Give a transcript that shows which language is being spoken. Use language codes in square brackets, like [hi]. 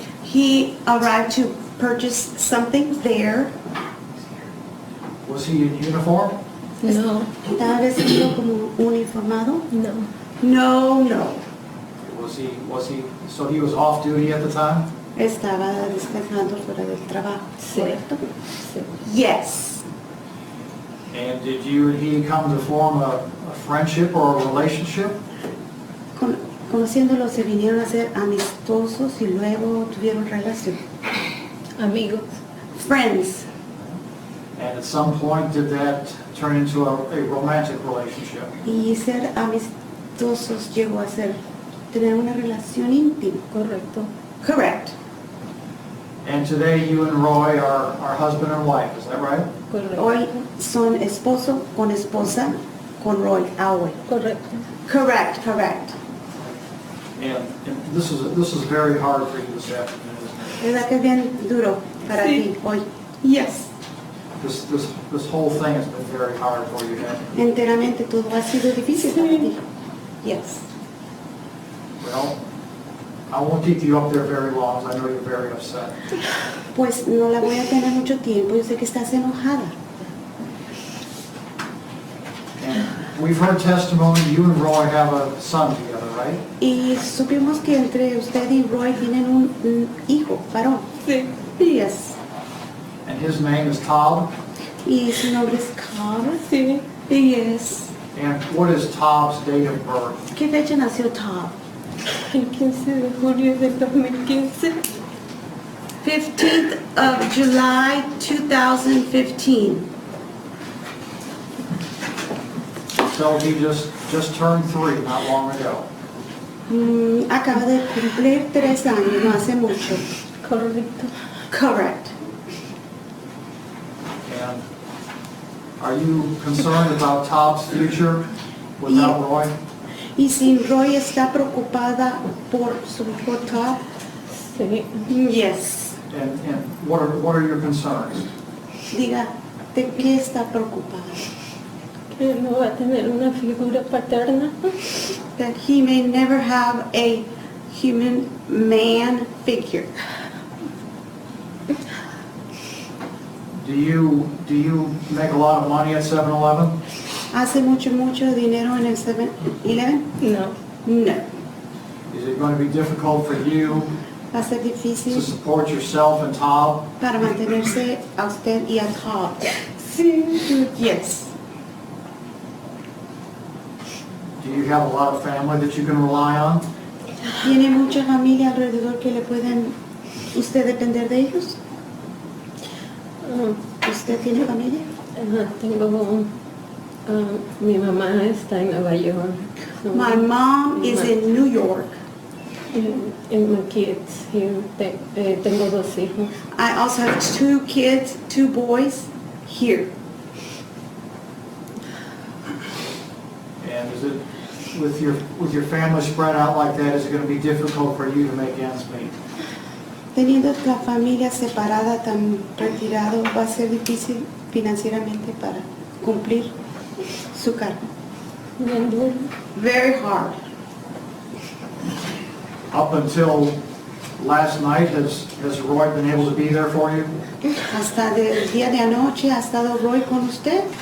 [en] He arrived to purchase something there. Was he in uniform? No, [es] ¿Estaba vestido como uniformado? no. [en] No. Was he, so he was off duty at the time? [es] Estaba descansando fuera del trabajo, Sí. ¿correcto? Sí. [en] Yes. And did you and he come to form a friendship or a relationship? [es] Conociéndolo se vinieron a ser amistosos y luego tuvieron relación. Amigos. [en] Friends. And at some point did that turn into a romantic relationship? [es] Y ser amistosos llegó a ser tener una relación íntima. Correcto. [en] Correct. And today you and Roy are husband and wife, is that right? [es] Correcto. Hoy son esposo con esposa con Roy Alway. Correcto. [en] Correct. And this is very hard for you this afternoon, isn't [es] ¿Verdad que es bien duro para Sí. ti hoy? [en] Yes. it? This whole thing has been very hard for you, hasn't it? [es] Enteramente todo ha sido difícil para ti. [en] Yes. Well, I won't keep you up there very long, as I know you're very upset. [es] Pues no la voy a tener mucho tiempo. Yo sé que estás enojada. [en] And we've heard testimony, you and Roy have a son together, right? [es] Y supimos que entre usted y Roy tienen un hijo, varón. Sí. [en] Yes. And his name is Todd. [es] Y su nombre es Carl. Sí. [en] Yes. And what is Todd's date of birth? [es] ¿Qué fecha nació Todd? El 15 de julio del 2015. [en] 15th of July 2015. So he just turned 3 not long ago. [es] Acaba de cumplir 3 años, no hace mucho. Correcto. [en] Correct. And are you concerned about Todd's future without Roy? [es] Y si Roy está preocupada por su hijo Todd. Sí. [en] Yes. And what are your concerns? [es] Diga, ¿de qué está preocupada? Que no va a tener una figura paterna. [en] That he may never have a human man figure. Do you make a lot of money at 7-Eleven? [es] ¿Hace mucho dinero en el 7-Eleven? No. [en] No. Is it going to be difficult for you [es] Va a ser [en] to [es] difícil [en] support yourself and Todd? [es] para mantenerse a usted y a Todd. Sí. [en] Yes. Do you have a lot of family that you can rely on? [es] ¿Tiene mucha familia alrededor que le pueden usted depender de ellos? ¿Usted tiene familia? Tengo, mi mamá está en Nueva York. [en] My mom is in New York. [es] En [en] my kids here. [es] Tengo 2 hijos. [en] I also have 2 kids, 2 boys here. And is it, with your family spread out like that, is it going to be difficult for you to make ends meet? [es] Teniendo la familia separada tan retirado, va a ser difícil financieramente para cumplir su cargo. Bien duro. [en] Very hard. Up until last night, has Roy been able to be there for you? [es] ¿Hasta el día de anoche ha estado Roy con usted?